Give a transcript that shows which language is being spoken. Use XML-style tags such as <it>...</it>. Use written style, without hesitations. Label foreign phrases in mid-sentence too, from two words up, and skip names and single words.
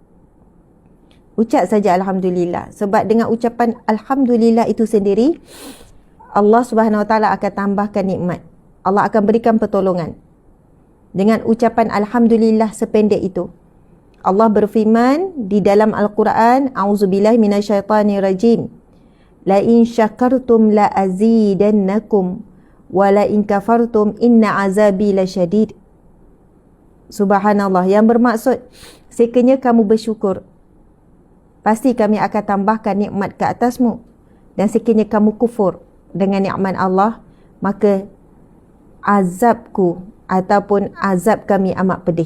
<ms>Ucap saja Alhamdulillah. Sebab dengan ucapan Alhamdulillah itu sendiri, Allah</ms> <ar>سبحانه وتعالى</ar> <ms>akan tambahkan nikmat. Allah akan berikan pertolongan. Dengan ucapan Alhamdulillah sependek itu. Allah berfirman di dalam Al-Quran,</ms> <ar>أعوذ بالله من الشيطان الرجيم. لئن شكرتم لأزيدنكم ولئن كفرتم إن عذابي لشديد.</ar> <ms>Subhanallah, yang bermaksud sekiranya kamu bersyukur, pasti kami akan tambahkan nikmat ke atasmu, dan sekiranya kamu kufur dengan nikmat Allah, maka azabku ataupun azab kami amat pedih.</ms>